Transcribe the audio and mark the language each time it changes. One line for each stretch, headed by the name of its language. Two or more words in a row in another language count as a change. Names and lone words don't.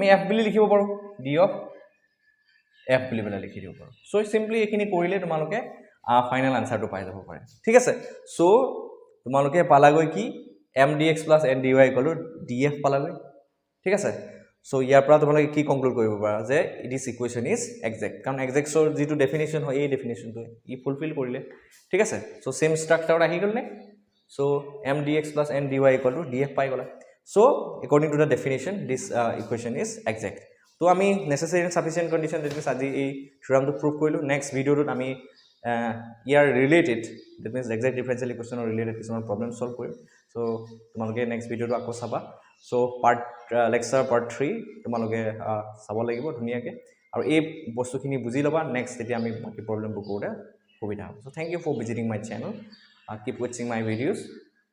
Assamese: f বুলি লিখিব পাৰো d of f বুলি পেলাই লিখি দিব পাৰো সো সিম্পলি এখিনি কৰিলে তোমালোকে
English: final answer
Assamese: পাই যাব পাৰে ঠিক আছে সো তোমালোকে পালাগৈ কি m dx plus n dy = df পালাগৈ ঠিক আছে সো ইয়াৰ পৰা তোমালোকে কি কনক্লুড কৰিব পাৰা যে
English: this equation is exact
Assamese: কাৰণ exactৰ যেটো ডেফিনিশন হয় এই ডেফিনিশনটো ই ফুলফিল কৰিলে ঠিক আছে সো
English: same structure
Assamese: আহি গল নে সো m dx plus n dy = df পাই গলা
English: So according to the definition, this equation is exact.
Assamese: So আমি
English: necessary and sufficient condition that means
Assamese: আজি এই
English: theorem to prove
Assamese: কৰিলো.
English: Next video
Assamese: ত আমি ইয়াৰ
English: related, that means exact differential equation related
Assamese: কিছুমান
English: problem solve
Assamese: কৰিম. So তোমালোকে
English: next video
Assamese: টো আকৌ চাবা.
English: So lecture part 3
Assamese: তোমালোকে চাব লাগিব ধুনীয়াকে আৰু এই বস্তুখিনি বুজি লবা. next তেতিয়া আমি বাকি problem বোৰ কৰোতে সুবিধা হ'ব.
English: So thank you for visiting my channel. Keep watching my videos.